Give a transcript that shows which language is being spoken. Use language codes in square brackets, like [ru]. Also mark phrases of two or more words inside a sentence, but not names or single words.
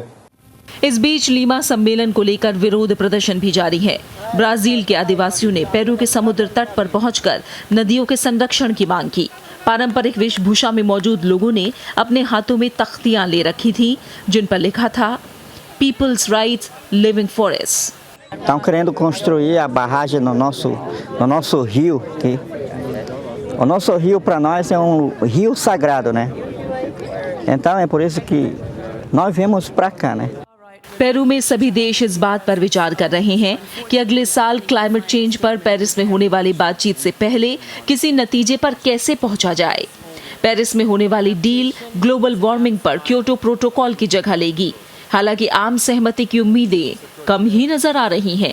[hi] इस बीच लीमा सम्मेलन को लेकर विरोध प्रदर्शन भी जारी है। ब्राजील के आदिवासियों ने पेरू के समुद्र तट पर पहुंचकर नदियों के संरक्षण की मांग की। पारंपरिक वेशभूषा में मौजूद लोगों ने अपने हाथों में तख्तियां ले रखी थी, जिन पर लिखा था [en] People's Rights Living Forests। [pt] Estão querendo construir a barragem no nosso rio aqui. O nosso rio para nós é rio sagrado, né? Então é por isso que nós viemos para cá, né? [hi] पेरू में सभी देश इस बात पर विचार कर रहे हैं कि अगले साल [en] climate change [hi] पर पेरिस में होने वाली बातचीत से पहले किसी नतीजे पर कैसे पहुंचा जाए। पेरिस में होने वाली डील [en] global warming [hi] पर क्योटो प्रोटोकॉल की जगह लेगी। हालांकि आम सहमति की उम्मीदें कम ही नजर आ रही हैं।